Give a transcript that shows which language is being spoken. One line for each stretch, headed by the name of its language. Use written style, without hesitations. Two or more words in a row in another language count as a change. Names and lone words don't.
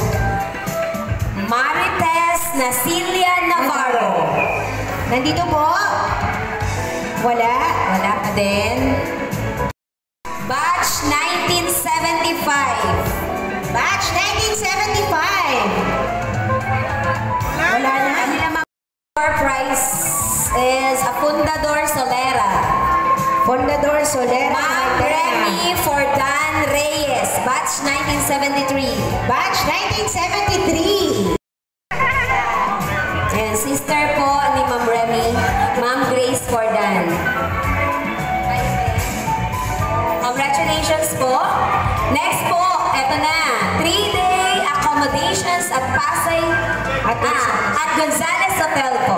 Filipino: Marites Nasilia Navarro. Nandito po? Wala? Wala pa din. Batch 1975. Batch 1975. Wala na? Kanilang mga
English: prize is a
Filipino: Fundador Solera. Fundador Solera. Ma'am Remy Fordan Reyes, batch 1973. Batch 1973.
English: And sister
Filipino: po ni Ma'am Remy, Ma'am Grace Fordan. Congratulations po. Next po, eto na. 3-day accommodations at Pasay at Gonzales Hotel po.